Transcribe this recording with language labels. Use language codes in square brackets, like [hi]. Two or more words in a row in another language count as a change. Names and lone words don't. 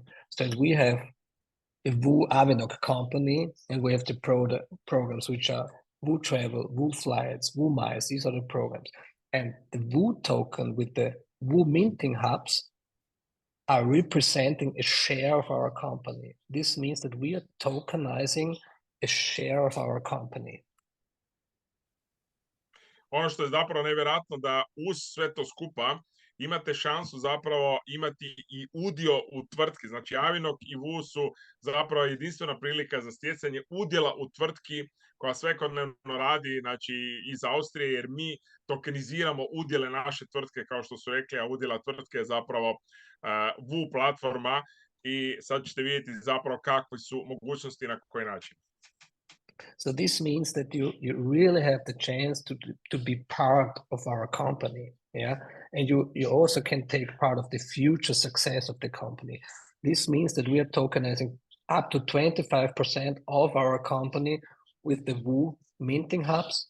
[en] So we have the VU Avinoc company, and we have the programs which are VU Travel, VU Flights, VU Miles. These are the programs. And the VU token with the VU minting hubs are representing a share of our company. This means that we are tokenizing a share of our company. [hr] Ono što je zapravo nevjerojatno da uz sve to skupa imate šansu zapravo imati i udio u tvrtki. Znači, Avinoc i VU su zapravo jedinstvena prilika za stjecanje udjela u tvrtki koja svakodnevno radi, znači, iz Austrije, jer mi tokeniziramo udjele naše tvrtke, kao što su rekli, a udjela tvrtke je zapravo VU platforma i sad ćete vidjeti zapravo kakve su mogućnosti na koji način. [en] So this means that you really have the chance to be part of our company, yeah? And you also can take part of the future success of the company. This means that we are tokenizing up to 25% of our company with the VU minting hubs.